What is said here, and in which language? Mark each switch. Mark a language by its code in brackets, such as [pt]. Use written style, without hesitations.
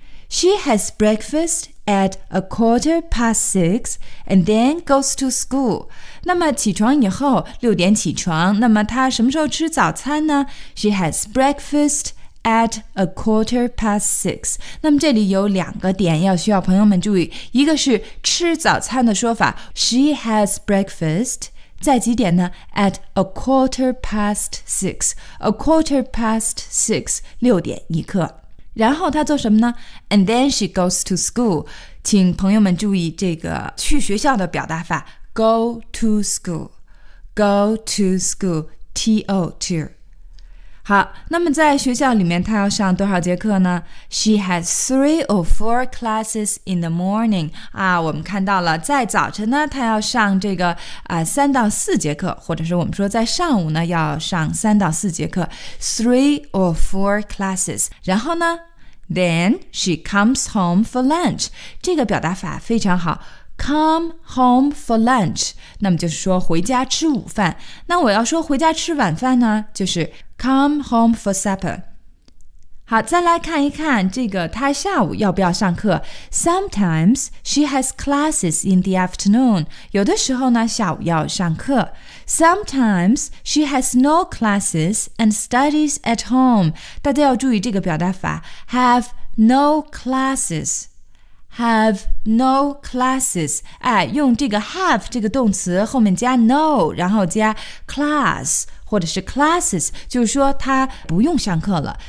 [en] She has breakfast at a quarter past six and then goes to school. [zh] 那么起床以后，六点起床，那么她什么时候吃早餐呢？ [en] She has breakfast at a quarter past six. [zh] 那么这里有两个点要需要朋友们注意，一个是吃早餐的说法 [en] She has breakfast. [zh] 在几点呢？ [en] At a quarter past six. A quarter past six. [zh] 六点一刻。然后他做什么呢？ [en] And then she goes to school. [zh] 请朋友们注意这个去学校的表达法。 [en] Go to school. Go to school. T-O to. [zh] 好，那么在学校里面他要上多少节课呢？ [en] She has three or four classes in the morning. [zh] 啊，我们看到了在早晨呢他要上这个三到四节课，或者是我们说在上午呢要上三到四节课。 [en] Three or four classes. [zh] 然后呢？ [en] Then she comes home for lunch. [zh] 这个表达法非常好。 [en] Come home for lunch. [zh] 那么就是说回家吃午饭。那我要说回家吃晚饭呢，就是 [en] Come home for supper. [zh] 好，再来看一看这个他下午要不要上课。 [en] Sometimes she has classes in the afternoon. [zh] 有的时候呢下午要上课。 [en] Sometimes she has no classes and studies at home. [zh] 大家要注意这个表达法。 [en] Have no classes. Have no classes. [zh] 哎，用这个 have 这个动词后面加 no， 然后加 class 或者是 classes， 就是说她不用上课了。